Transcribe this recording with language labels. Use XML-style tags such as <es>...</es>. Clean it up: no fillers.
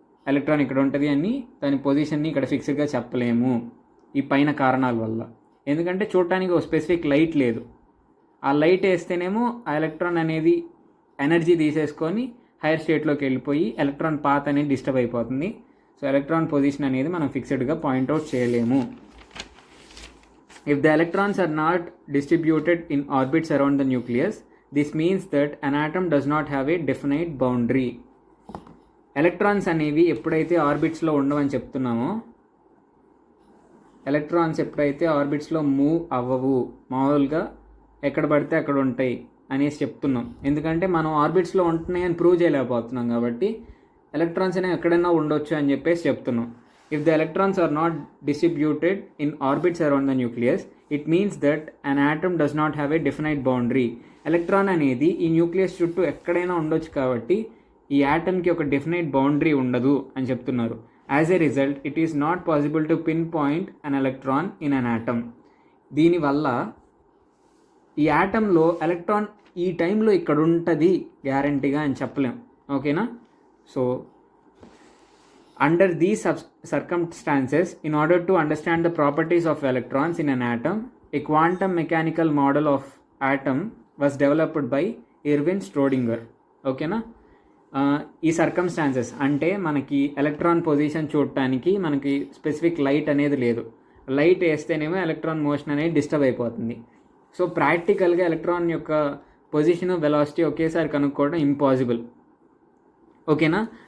<te>Electron ఇక్కడ ఉంటుంది అని దాని పొజిషన్ని ఇక్కడ ఫిక్స్డ్గా చెప్పలేము ఈ పైన కారణాల వల్ల. ఎందుకంటే చూడటానికి ఒక స్పెసిఫిక్ లైట్ లేదు. ఆ లైట్ వేస్తేనేమో ఆ ఎలక్ట్రాన్ అనేది ఎనర్జీ తీసేసుకొని హైయర్ స్టేట్లోకి వెళ్ళిపోయి ఎలక్ట్రాన్ పాత్ అనేది డిస్టర్బ్ అయిపోతుంది. సో ఎలక్ట్రాన్ పొజిషన్ అనేది మనం ఫిక్స్డ్గా పాయింట్అవుట్ చేయలేము.</te> <en>If the electrons are not distributed in orbits around the nucleus, this means that an atom does not have a definite boundary.</en> <te>Electrons అనేవి ఎప్పుడైతే ఆర్బిట్స్లో ఉండవని చెప్తున్నామో, electrons ఎప్పుడైతే ఆర్బిట్స్లో move అవ్వవు, మామూలుగా ఎక్కడ పడితే అక్కడ ఉంటాయి అనేసి చెప్తున్నాం. ఎందుకంటే మనం ఆర్బిట్స్లో ఉంటున్నాయి అని ప్రూవ్ చేయలేకపోతున్నాం కాబట్టి ఎలక్ట్రాన్స్ అనేవి ఎక్కడైనా ఉండొచ్చు అని చెప్పేసి చెప్తున్నాం.</te> <en>If the electrons are not distributed in orbits around the nucleus, it means that an atom does not have a definite boundary.</en> <te>Electron అనేది ఈ న్యూక్లియస్ చుట్టూ ఎక్కడైనా ఉండొచ్చు కాబట్టి ఈ యాటమ్కి ఒక డెఫినైట్ బౌండరీ ఉండదు అని చెప్తున్నారు.</te> <en>As a result it is not possible to pinpoint an electron in an atom.</en> <te>దీనివల్ల ఈ యాటంలో ఎలక్ట్రాన్ ఈ టైంలో ఇక్కడ ఉంటుంది గ్యారంటీగా అని చెప్పలేం. ఓకేనా?</te> <en>So under these circumstances, in order to understand the properties of electrons in an atom, a quantum mechanical model of atom was developed by Erwin Schrödinger.</en> <te>ఓకేనా? ఈ సర్కమ్స్టాన్సెస్ అంటే మనకి ఎలక్ట్రాన్ పొజిషన్ చూడటానికి మనకి స్పెసిఫిక్ లైట్ అనేది లేదు. Light వేస్తేనేమో electron motion అనేది disturb అయిపోతుంది. సో ప్రాక్టికల్గా ఎలక్ట్రాన్ యొక్క పొజిషన్, వెలాసిటీ ఒకేసారి కనుక్కోవడం ఇంపాసిబుల్. ఓకేనా?</te>